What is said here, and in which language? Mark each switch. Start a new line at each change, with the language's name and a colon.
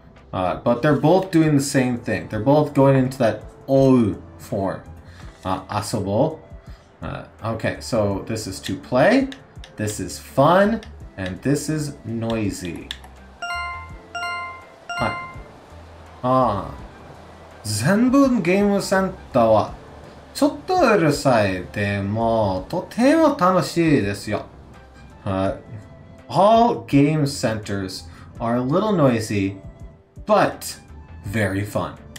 English: But they're both doing the same thing. They're both going into that ou form. Asobo. Okay, so this is to play, this is fun, and this is noisy.
Japanese: 全部ゲームセンターはちょっとうるさいでもとても楽しいですよ。
English: All game centers are a little noisy, but very fun.